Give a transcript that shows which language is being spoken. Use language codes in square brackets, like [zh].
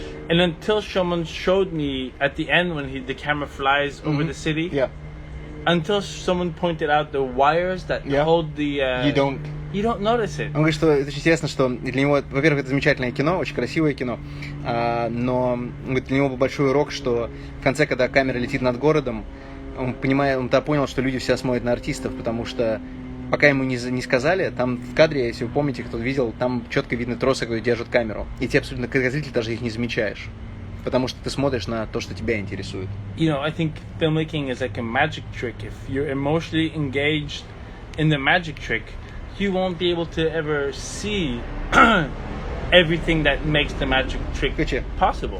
[en] And until someone showed me at the end when the camera flies over the city, until someone pointed out the wires that hold the... You don't notice it. [ru] Он говорит, что это очень интересно, что для него, во-первых, это замечательное кино, очень красивое кино, но для него был большой урок, что в конце, когда камера летит над городом, он понял, что люди все смотрят на артистов, потому что пока ему не сказали, там в кадре, если вы помните, кто видел, там четко видны тросы, которые держат камеру. И ты абсолютно, как зритель, даже их не замечаешь. Потому что ты смотришь на то, что тебя интересует. [en] I think filmmaking is like a magic trick. If you're emotionally engaged in the magic trick, you won't be able to ever see everything that makes the magic trick possible.